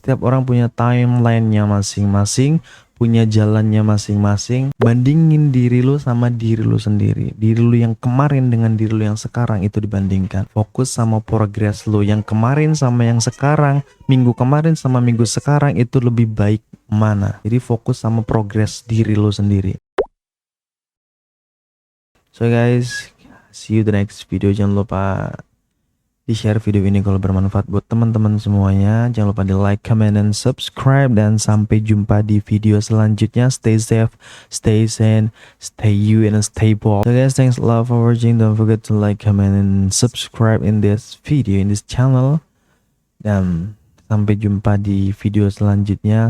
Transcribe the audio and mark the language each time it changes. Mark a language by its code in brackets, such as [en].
[id] Setiap orang punya timeline-nya masing-masing, punya jalannya masing-masing. Bandingin diri lu sama diri lu sendiri. Diri lu yang kemarin dengan diri lu yang sekarang itu dibandingkan. Fokus sama progres lu yang kemarin sama yang sekarang, minggu kemarin sama minggu sekarang itu lebih baik mana. Jadi fokus sama progres diri lu sendiri. [en] So guys, see you the next video. [id] Jangan lupa di-share video ini kalau bermanfaat buat teman-teman semuanya. Jangan lupa di-like, comment, dan subscribe. Dan sampai jumpa di video selanjutnya. [en] Stay safe, stay sane, stay you, and stay bold. So guys, thanks a lot for watching. Don't forget to like, comment, and subscribe in this video, in this channel. [id] Dan sampai jumpa di video selanjutnya.